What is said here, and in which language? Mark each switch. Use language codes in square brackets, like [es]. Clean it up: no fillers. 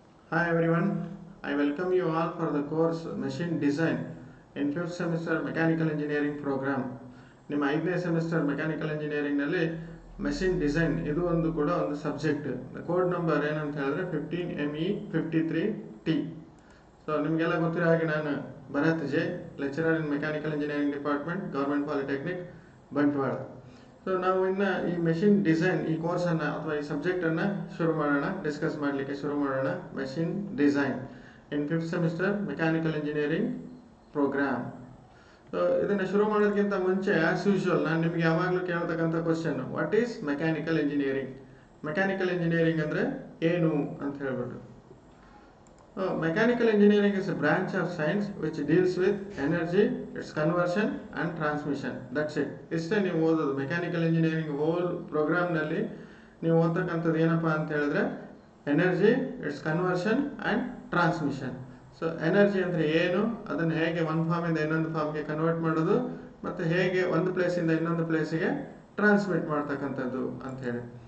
[en] Hi everyone, I welcome you all for the course Machine Design in 5th semester Mechanical Engineering program. [kn] ನಿಮ್ಮ 5ನೇ semester mechanical ಇಂಜಿನಿಯರಿಂಗ್ನಲ್ಲಿ machine design ಇದು ಒಂದು ಕೂಡ ಒಂದು ಸಬ್ಜೆಕ್ಟ್. ಕೋಡ್ ನಂಬರ್ ಏನಂತ ಹೇಳಿದ್ರೆ 15ME53T. ಸೊ ನಿಮಗೆಲ್ಲ ಗೊತ್ತಿರೋ ಹಾಗೆ ನಾನು ಭರತ್ ಜೆ, [en] lecturer in mechanical engineering department, government polytechnic, [kn] Bantwal. So ನಾವು ಇನ್ನು ಈ ಮೆಷಿನ್ ಡಿಸೈನ್ ಈ ಕೋರ್ಸನ್ನು ಅಥವಾ ಈ ಸಬ್ಜೆಕ್ಟನ್ನು ಶುರು ಮಾಡೋಣ, ಡಿಸ್ಕಸ್ ಮಾಡಲಿಕ್ಕೆ ಶುರು ಮಾಡೋಣ. [en] Machine design in 5th semester mechanical engineering program. [kn] So ಇದನ್ನು ಶುರು ಮಾಡೋದಕ್ಕಿಂತ ಮುಂಚೆ [en] as usual [kn] ನಾನು ನಿಮಗೆ ಯಾವಾಗಲೂ ಕೇಳ್ತಕ್ಕಂಥ question, [en] What is mechanical engineering? [kn] Mechanical engineering ಅಂದರೆ ಏನು ಅಂತ ಹೇಳ್ಬಿಟ್ಟು. [en] Mechanical engineering is a branch of science which deals with energy, its conversion and transmission. That's it. [kn] ಇಷ್ಟೇ ನೀವು ಓದೋದು. ಮೆಕ್ಯಾನಿಕಲ್ ಇಂಜಿನಿಯರಿಂಗ್ ಹೋಲ್ ಪ್ರೋಗ್ರಾಮ್ನಲ್ಲಿ ನೀವು ಓದ್ತಕ್ಕಂಥದ್ದು ಏನಪ್ಪ ಅಂತ ಹೇಳಿದ್ರೆ [en] Energy, it's conversion and transmission. [kn] So energy ಅಂದರೆ ಏನು, ಅದನ್ನು ಹೇಗೆ ಒಂದು ಫಾರ್ಮಿಂದ ಇನ್ನೊಂದು ಫಾರ್ಮ್ಗೆ ಕನ್ವರ್ಟ್ ಮಾಡೋದು, ಮತ್ತು ಹೇಗೆ ಒಂದು ಪ್ಲೇಸಿಂದ ಇನ್ನೊಂದು ಪ್ಲೇಸಿಗೆ ಟ್ರಾನ್ಸ್ಮಿಟ್ ಮಾಡ್ತಕ್ಕಂಥದ್ದು ಅಂಥೇಳಿ.